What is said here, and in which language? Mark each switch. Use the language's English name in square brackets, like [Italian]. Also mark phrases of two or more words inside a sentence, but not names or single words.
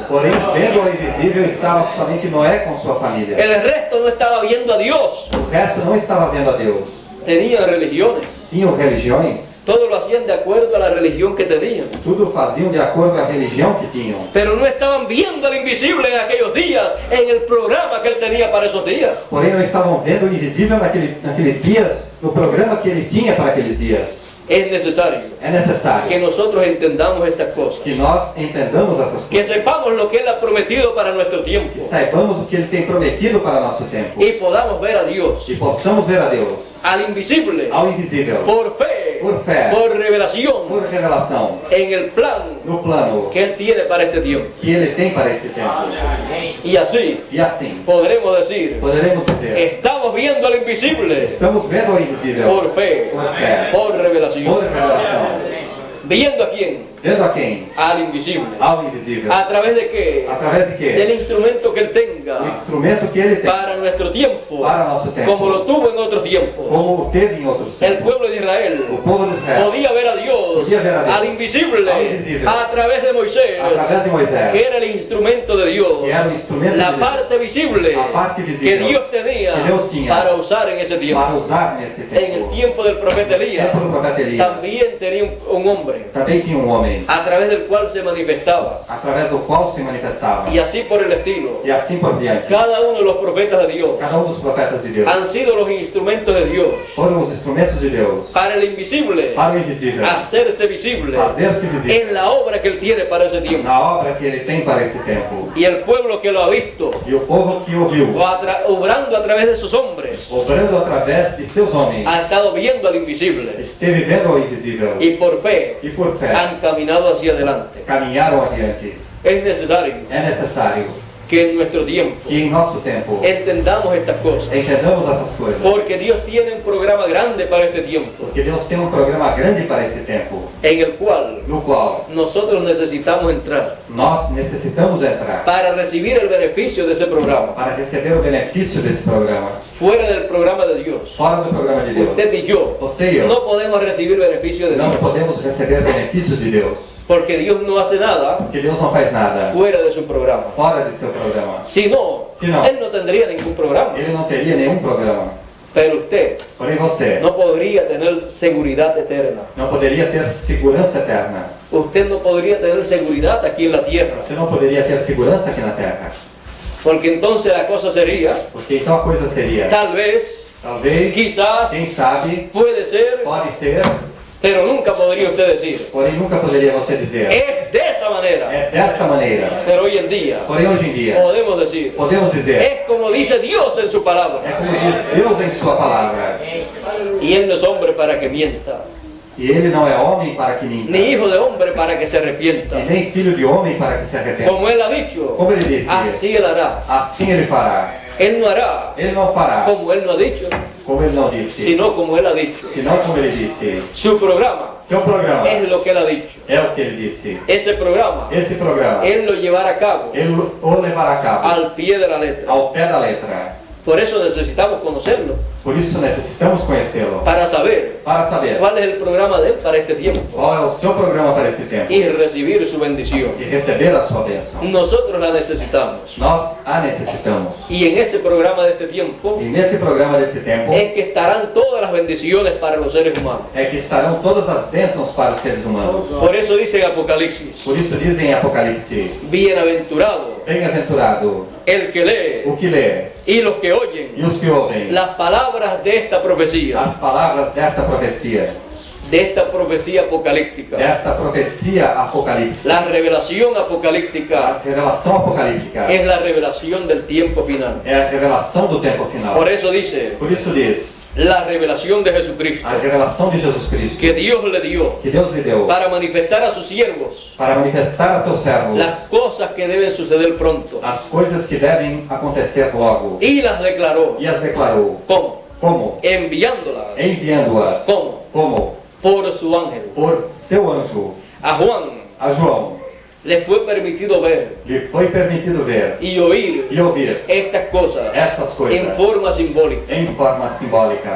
[Portuguese] Porém, vendo ao invisível estava somente Noé com sua família. [Spanish] El resto no estaba viendo a Dios. [Portuguese] O resto não estava vendo a Deus. [Spanish] Tenían religiones. [Portuguese] Tinham religiões, [Spanish] Todo lo hacían de acuerdo a la religión que tenían. [Portuguese] tudo faziam de acordo com a religião que tinham. [Spanish] Pero no estaban viendo al invisible en aquellos días, en el programa que Él tenía para esos días. [Portuguese] Porém, não estavam vendo o invisível naqueles dias, no programa que ele tinha para aqueles dias. [Spanish] Es necesario [Portuguese] É necessário [Spanish] que nosotros entendamos estas cosas, [Portuguese] que nós entendamos essas que coisas, [Spanish] sepamos lo que Él ha prometido para nuestro tiempo [Portuguese] que saibamos o que Ele tem prometido para nosso tempo [Spanish] y podamos ver a Dios, [Portuguese] e possamos ver a Deus, [Spanish] al invisible, [Portuguese] ao invisível, [Spanish] por fe, Por revelación, [Portuguese] por revelação, [Spanish] en el plan [Portuguese] no plano [Spanish] que Él tiene para este tiempo. [Portuguese] que Ele tem para esse tempo. [Spanish] Y así [Portuguese] E assim, [Spanish] podremos decir, [Portuguese] poderemos dizer, [Spanish] estamos viendo al invisible [Portuguese] estamos vendo ao invisível [Spanish] por fe, [Portuguese] por fé, [Spanish] por [Portuguese] por [Spanish] revelación. [Portuguese] revelação. [Spanish] ¿Viendo a quién? [Portuguese] Vendo a quem? [Spanish] Al invisible. [Portuguese] Ao invisível. [Spanish] ¿A través de qué? [Portuguese] Através de quê? [Spanish] Del instrumento que Él tenga [Portuguese] O instrumento que Ele tem [Spanish] para nuestro tiempo, [Portuguese] para nosso tempo, [Spanish] como lo tuvo en otros tiempos. [Portuguese] como teve em outros [Spanish] El [Portuguese] tempos. [Spanish] pueblo de Israel [Portuguese] O povo de Israel [Spanish] podía ver a Dios, Podía ver a Dios, al invisible, al invisible, a través de Moisés, [Portuguese] através de Moisés, [Spanish] que era el instrumento de Dios, [Portuguese] que era o instrumento [Spanish] la [Portuguese] de Deus, [Spanish] parte visible [Portuguese] a parte que visível [Spanish] Dios tenía [Portuguese] que Deus tinha [Spanish] para usar en ese tiempo. [Portuguese] para usar neste [Spanish] En el [Portuguese] tempo. [Spanish] tiempo del profeta No Elías [Portuguese] tempo do profeta Elias, [Spanish] también tenía un hombre [Portuguese] também tinha um homem, [Spanish] a través del cual se manifestaba, [Portuguese] através do qual se manifestava. [Spanish] y así por el estilo. [Portuguese] E assim por diante. [Spanish] Cada uno de los profetas de Dios [Portuguese] Cada dos profetas de Deus [Spanish] han sido los instrumentos de Dios [Portuguese] foram os instrumentos de Deus [Spanish] para el invisible [Portuguese] para o invisível, [Spanish] hacerse visible [Portuguese] fazer-se visível [Spanish] en la obra que Él tiene para ese tiempo. [Portuguese] na obra que Ele tem para esse tempo. [Spanish] Y el pueblo que lo ha visto, [Portuguese] E o povo que ouviu, [Spanish] obrando a través de sus hombres, [Portuguese] obrando através de seus homens, [Spanish] ha estado viendo al invisible [Portuguese] esteve vendo ao invisível [Spanish] y por fe [Portuguese] e por fé [Spanish] han caminado hacia adelante. [Portuguese] caminharam adiante. [Spanish] Es necesario [Portuguese] É necessário [Spanish] que en nuestro tiempo [Portuguese] que em nosso tempo [Spanish] entendamos estas cosas, [Portuguese] entendamos essas coisas, [Spanish] porque Dios tiene un programa grande para este tiempo, [Portuguese] porque Deus tem um programa grande para esse tempo, [Spanish] en el cual [Portuguese] no qual [Spanish] nosotros necesitamos entrar [Portuguese] nós necessitamos entrar [Spanish] para recibir el beneficio de ese programa, [Portuguese] para receber o benefício desse programa. [Spanish] fuera del programa de Dios. [Portuguese] Fora do programa de Deus, [Spanish] Usted y yo [Portuguese] você e eu [Spanish] no podemos recibir beneficio de [Portuguese] não [Spanish] Dios, [Portuguese] podemos receber benefícios de Deus, [Spanish] porque Dios no hace nada [Portuguese] porque Deus não faz nada [Spanish] fuera de su programa. [Portuguese] fora de seu programa. [Spanish] Si no, Si no, Él no tendría ningún programa. [Portuguese] Ele não teria nenhum programa. [Spanish] Pero usted [Portuguese] Porém você [Spanish] no podría tener seguridad eterna. [Portuguese] não poderia ter segurança eterna. [Spanish] Usted no podría tener seguridad aquí en la tierra. [Portuguese] Você não poderia ter segurança aqui na Terra. [Spanish] Porque entonces la cosa sería, [Portuguese] Porque então a coisa seria, [Spanish] tal vez, [Portuguese] talvez, [Spanish] quizás, [Portuguese] quem sabe, [Spanish] puede ser, [Portuguese] pode ser, [Spanish] pero nunca podría usted decir. [Portuguese] porém nunca poderia você dizer. [Spanish] Es de esa manera. [Portuguese] É desta maneira. [Spanish] Pero hoy en día [Portuguese] Porém hoje em dia, [Spanish] podemos decir, [Portuguese] podemos dizer, [Spanish] es como dice Dios en su [Portuguese] é [Spanish] palabra. [Portuguese] como diz Deus em sua palavra. [Spanish] Y Él no es hombre para que mienta, [Portuguese] E Ele não é homem para que minta, [Spanish] ni hijo de hombre para que se arrepienta. [Portuguese] e nem filho de homem para que se arrependa. [Spanish] Como Él ha dicho, [Portuguese] Como Ele disse, [Spanish] así Él hará. [Portuguese] assim Ele fará. [Spanish] Él no hará [Portuguese] Ele não fará [Spanish] como Él no ha dicho, [Portuguese] como Ele não disse, [Spanish] sino como Él ha dicho. [Portuguese] senão como Ele disse. [Spanish] Su programa [Portuguese] Seu programa [Spanish] es lo que Él ha dicho. [Portuguese] é o que Ele disse. [Spanish] Ese programa, [Portuguese] Esse programa, [Spanish] Él lo llevará a cabo [Portuguese] Ele o levará a cabo [Spanish] al pie de la letra. [Portuguese] ao pé da letra. [Spanish] Por eso necesitamos conocerlo, [Portuguese] Por isso necessitamos conhecê-lo, [Spanish] para saber [Portuguese] para saber [Spanish] cuál es el programa de Él para este tiempo [Portuguese] qual é o seu programa para esse tempo [Spanish] y recibir su bendición. [Portuguese] e receber a sua bênção. [Spanish] Nosotros la necesitamos. [Portuguese] Nós a necessitamos. [Spanish] Y en ese programa de este tiempo [Portuguese] E nesse programa desse tempo [Spanish] es que estarán todas las bendiciones para los seres humanos. [Portuguese] é que estarão todas as bênçãos para os seres humanos. [Spanish] Por eso dice en Apocalipsis, [Portuguese] Por isso dizem em Apocalipse, [Spanish] bienaventurado [Portuguese] bem-aventurado [Spanish] el que lee [Portuguese] o que lê [Spanish] y los que oyen [Portuguese] e os que ouvem [Spanish] las palabras de esta profecía [Portuguese] as palavras desta profecia [Spanish] apocalíptica. [Portuguese] desta profecia apocalíptica. [Spanish] La revelación [Portuguese] A [Spanish] apocalíptica [Portuguese] revelação apocalíptica [Spanish] es la revelación del tiempo final. [Portuguese] é a revelação do tempo final. [Spanish] Por eso dice, [Portuguese] Por isso diz, [Spanish] la revelación de Jesucristo [Portuguese] a revelação de Jesus Cristo, [Spanish] que Dios le dio [Portuguese] que Deus lhe deu [Spanish] para manifestar a sus siervos [Portuguese] para manifestar a seus servos [Spanish] las cosas que deben suceder pronto. [Portuguese] as coisas que devem acontecer logo. [Spanish] Y las declaró. [Portuguese] E as declarou. [Spanish] ¿Cómo? [Portuguese] Como? [Spanish] Enviándolas. [Portuguese] Enviando-as. [Spanish] ¿Cómo? [Portuguese] Como? [Spanish] Por su ángel. [Portuguese] Por seu anjo. [Spanish] A Juan [Portuguese] A João [Spanish] le fue permitido ver [Portuguese] lhe foi permitido ver [Spanish] y oír [Portuguese] e ouvir [Spanish] estas cosas [Portuguese] estas [Spanish] en [Portuguese] coisas [Spanish] forma simbólica. [Portuguese] em forma simbólica.